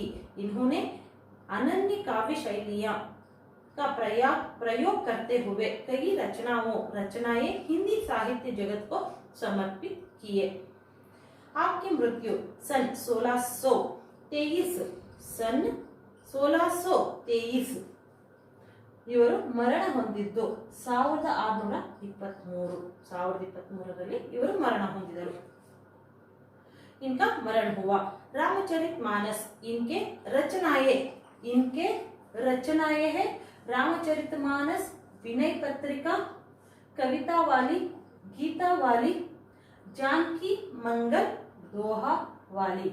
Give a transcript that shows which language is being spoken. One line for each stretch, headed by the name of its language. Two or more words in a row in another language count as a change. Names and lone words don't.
Hindi: इन्होंने अनन्य काव्य शैलियां का प्रयोग करते हुए कई रचनाएं हिंदी साहित्य जगत को समर्पित किए। आपकी मृत्यु सन 1623
Kannada: ಇವರು ಮರಣ ಹೊಂದಿದ್ದು 1623ರಲ್ಲಿ ಇವರು ಮರಣ ಹೊಂದಿದರು।
Hindi: इनका मरण हुआ। रामचरितमानस इनके रचनाएं है। रामचरितमानस विनय पत्रिका, कविता वाली, गीता वाली, जानकी मंगल, दोहा वाली।